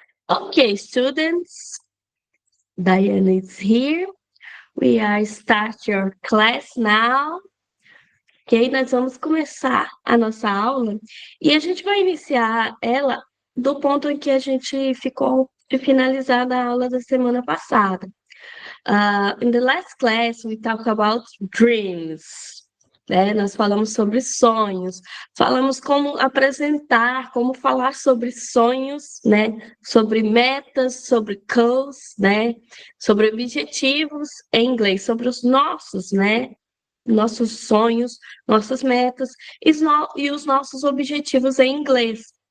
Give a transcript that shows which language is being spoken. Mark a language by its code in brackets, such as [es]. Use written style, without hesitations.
[en] Okay, students, Diana is here. We are start your class now. [pt] Ok, nós vamos começar a nossa aula e a gente vai iniciar ela do ponto em que a gente ficou de finalizar a aula da semana passada. [en] In the last class, we talked about dreams. [pt] Né? Nós falamos sobre sonhos, falamos como apresentar, como falar sobre sonhos, né? Sobre metas, sobre goals, né? Sobre objetivos em inglês, sobre os nossos, né? Nossos sonhos, nossas metas e os nossos objetivos em inglês.